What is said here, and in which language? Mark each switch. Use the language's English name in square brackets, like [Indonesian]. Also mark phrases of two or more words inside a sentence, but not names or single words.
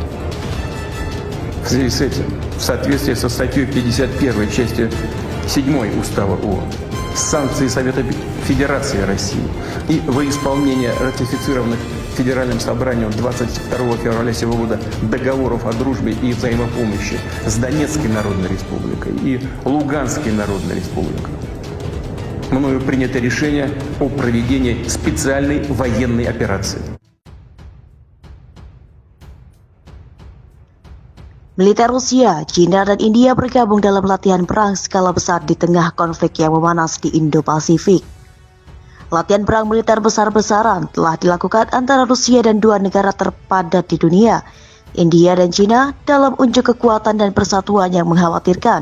[Russian] В связи с этим, в соответствии со статьей 51 части 7 Устава ООН, санкции Совета Федерации России и во исполнение ратифицированных Федеральным собранием 22 февраля сего года договоров о дружбе и взаимопомощи с Донецкой Народной Республикой и Луганской Народной Республикой, мною принято решение о проведении специальной военной операции. [Indonesian] Militer Rusia, China, dan India bergabung dalam latihan perang skala besar di tengah konflik yang memanas di Indo-Pasifik. Latihan perang militer besar-besaran telah dilakukan antara Rusia dan dua negara terpadat di dunia, India dan China, dalam unjuk kekuatan dan persatuan yang mengkhawatirkan.